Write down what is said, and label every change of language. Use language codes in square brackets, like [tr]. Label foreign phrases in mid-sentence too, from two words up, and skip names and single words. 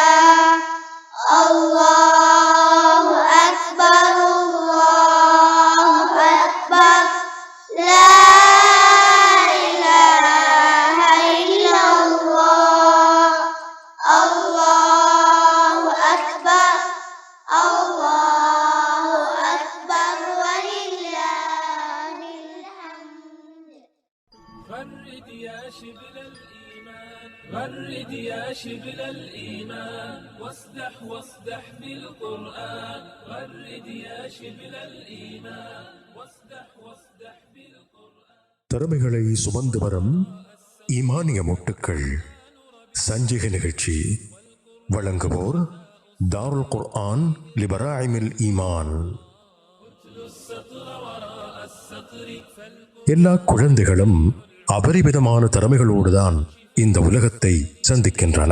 [ar] الله أكبر الله أكبر لا إله إلا الله الله أكبر الله أكبر ولله الحمد غرد يا شبل الإيمان غرد يا شبل الإيمان واصدح بالقرآن غرد يا شبل الإيمان واصدح بالقرآن. [ta] திறமைகளை சுமந்து வரும் ஈமானிய மொட்டுக்கள் சஞ்சிகை நிகழ்ச்சி வழங்குவோர் தாருல் குர்ஆன் லிபராயிமில் ஈமான். எல்லா குழந்தைகளும் அபரிமிதமான திறமைகளோடுதான் இந்த உலகத்தை சந்திக்கின்றன.